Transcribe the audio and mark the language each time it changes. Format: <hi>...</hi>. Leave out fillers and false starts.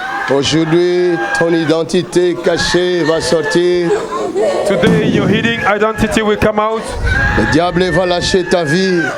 <fr>Aujourd'hui, ton identité cachée va sortir.</fr> <en>Today your hidden identity will come out.</en> <fr>Le diable va lâcher ta vie.</fr>